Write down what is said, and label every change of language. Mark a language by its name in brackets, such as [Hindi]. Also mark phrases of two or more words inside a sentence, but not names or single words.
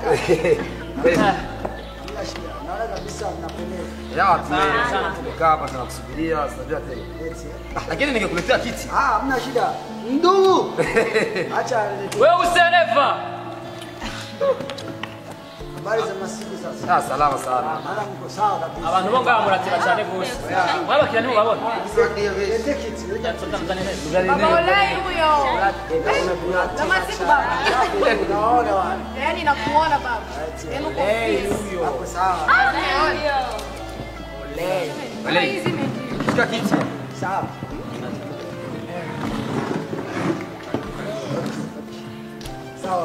[Swahili] Naona kabisa mnapendeza. Ya, tumekaa hapa tunakusubiria, tunajua tena. Lakini ningekuletea kiti. Hamna shida. Ndugu. Acha wewe usereva. Habari za masiku sasa? Salama sana. Mara mko sawa kabisa. [Rundi] Abantu bo ngaha muratira cyane gose. Mwabakira nibo babona. [Swahili] Baba Olai huyo. Na masiku baba. Unaona wana. Yaani nakuona baba. Yaani uko Huyo. Hapo sawa. Olai. Shika kiti. Sawa. Sawa.